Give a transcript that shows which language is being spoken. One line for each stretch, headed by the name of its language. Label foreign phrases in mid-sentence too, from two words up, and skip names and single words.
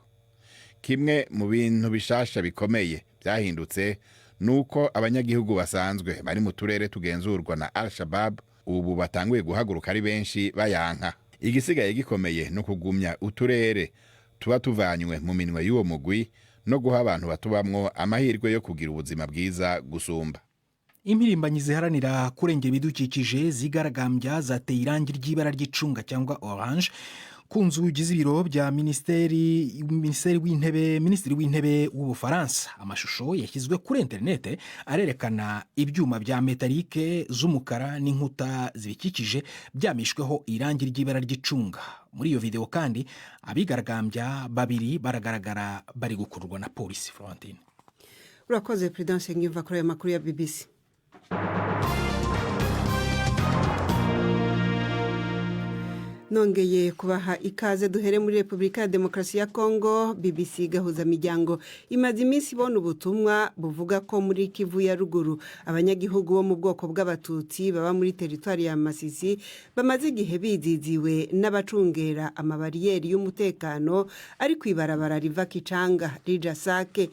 Rundi: Kimwe mu bintu bishasha bikomeye byahindutse nuko abanyagihugu basanzwe bari mu turere tugenzurwa na Al-Shabaab ubu batanguye guhaguruka ari benshi bayanka. Igisigaye gikomeye no kugumya uturere tuba tuvanywe mu minwe y'uwo mugwi no guha abantu batubamwo amahirwe yo kugira ubuzima bwiza gusumba.
Kinyarwanda: Impirimbanyi ziharanira kurengera ibidukikije zigaragambya zateye irangi ry'ibara ry'icunga cyangwa orange ku nzugi z'ibiro bya minisitiri w'intebe w'Ubufaransa. Amashusho yashyizwe kuri interinete arerekana ibyuma bya metalike z'umukara n'inkuta zibikikije byamishweho irangi ry'ibara ry'icunga. Muri iyo video kandi abigaragambya babiri baragaragara bari gukururwa na polisi. Florentine urakoze Prudence ngiva kuri aya makuru ya BBC. Nongeye kubaha ikaze duhere muri Republika ya Demokarasi ya Kongo. BBC gahuza miryango imaze iminsi ibona ubutumwa buvuga ko muri Kivu ya ruguru abanyagihugu bo mu bwoko bw'abatutsi baba muri teritwari ya Masisi bamaze igihe biziziwe n'abacungera amabariyeri y'umutekano ari kwibarabara riva Kicanga rija Sake.